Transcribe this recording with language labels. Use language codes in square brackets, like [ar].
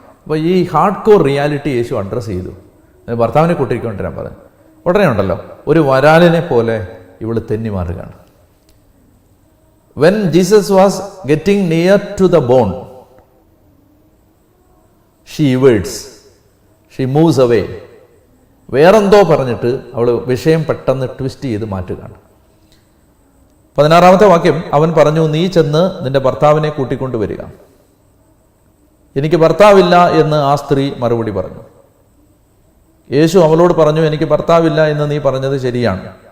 [ml] അപ്പോൾ ഈ hard core reality യേശു address ചെയ്തു. ഭർത്താവിനെ കൂട്ടിക്കൊണ്ടിരാൻ പറഞ്ഞു. ഉടനെ ഉണ്ടല്ലോ, ഒരു വരാലിനെ പോലെ ഇവൾ തെന്നി മാറുകയാണ്. [en] When Jesus was getting near to the bone, she evades, she moves away. [ml] വേറെന്തോ പറഞ്ഞിട്ട് അവൾ വിഷയം പെട്ടെന്ന് ട്വിസ്റ്റ് ചെയ്ത് മാറ്റുകയാണ്. 16-ാമത്തെ വാക്യം, അവൻ പറഞ്ഞു, നീ ചെന്ന് നിന്റെ ഭർത്താവിനെ കൂട്ടിക്കൊണ്ടുവരിക. എനിക്ക് ഭർത്താവില്ല എന്ന് ആ സ്ത്രീ മറുപടി പറഞ്ഞു. യേശു അവളോട് പറഞ്ഞു, എനിക്ക് ഭർത്താവില്ല എന്ന് നീ പറഞ്ഞത് ശരിയാണ്.